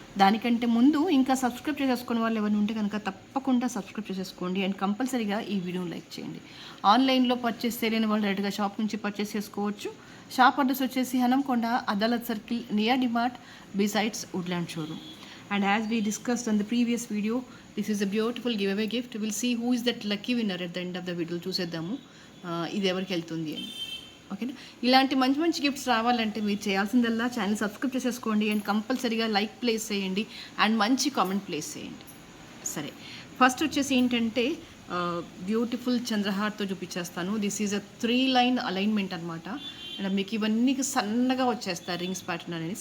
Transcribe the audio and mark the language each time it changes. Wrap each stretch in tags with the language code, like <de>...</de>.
<te>దానికంటే ముందు ఇంకా సబ్స్క్రైబ్ చేసేసుకునే వాళ్ళు ఎవరైనా ఉంటే కనుక తప్పకుండా సబ్స్క్రైబ్ చేసేసుకోండి అండ్ కంపల్సరీగా ఈ వీడియోని లైక్ చేయండి. ఆన్లైన్లో పర్చేస్ చేయలేని వాళ్ళు డైరెక్ట్గా షాప్ నుంచి పర్చేస్ చేసుకోవచ్చు. షాప్ అడ్రస్ వచ్చేసి Hanamkonda, Adalat circle, near DMart, besides Woodland showroom.</te> <en>And as we discussed on the previous video, this is a beautiful giveaway gift. We'll see who is that lucky winner at the end of the video.</en> <te>చూసేద్దాము ఇది ఎవరికి వెళ్తుంది అని. ఓకేనా? ఇలాంటి మంచి మంచి gifts రావాలంటే మీరు చేయాల్సిందల్లా ఛానల్ సబ్స్క్రైబ్ చేసేసుకోండి అండ్ కంపల్సరీగా లైక్ ప్లేస్ చేయండి అండ్ మంచి కామెంట్ ప్లేస్ చేయండి. సరే, ఫస్ట్ వచ్చేసి ఏంటంటే బ్యూటిఫుల్ చంద్రహార్తో చూపించేస్తాను.</te> <en>this is a 3 line alignment</en> <te>అనమాట. అండ్ మీకు ఇవన్నీ సన్నగా వచ్చేస్తాయి రింగ్స్ ప్యాటర్న్ అనేది.</te>